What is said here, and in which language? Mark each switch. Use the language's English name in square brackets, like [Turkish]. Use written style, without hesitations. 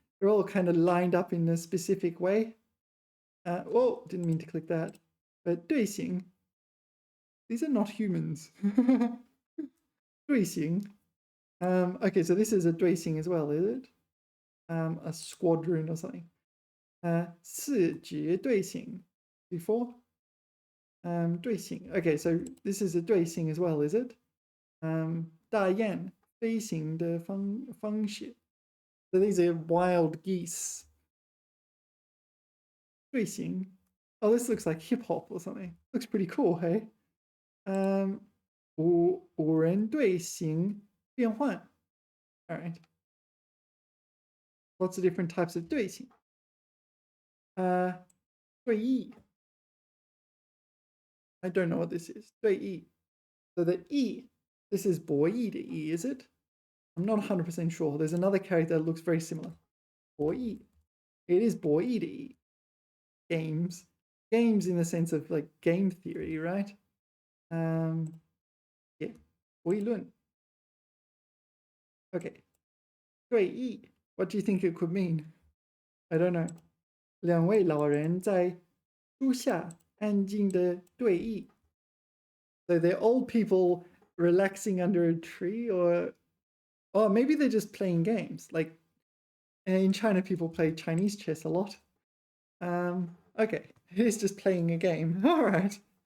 [English] They're all kind of lined up in a specific way. Whoa, didn't mean to click that. But 队形, these are not humans. [Chinese] 队形. [English] Okay, so this is a 队形 as well, is it? A squadron or something. [Chinese] 四节队形 [English] before. [Chinese] 队形. [English] Okay, so this is a 队形 as well, is it? [Chinese] 大雁飞行的方式. [English] So these are wild geese. [Chinese] 队形. [English] Oh, this looks like hip hop or something. Looks pretty cool, hey? [Chinese] 五人队形变换. [English] All right. Lots of different types of 队形. [Chinese] 队役. [English] I don't know what this is. 队役. So the E, this is 博弈的 E, is it? I'm not 100% sure. There's another character that looks very similar. 博弈.It is 博弈的 E. Games. Games in the sense of like game theory, right? Yeah. [Chinese] 博弈论. Okay. 对弈. [English] What do you think it could mean? I don't know. [Chinese] 两位老人在树下安静的对弈. [English] So they're old people relaxing under a tree, or maybe they're just playing games. Like in China, people play Chinese chess a lot. Okay, he's just playing a game. All right.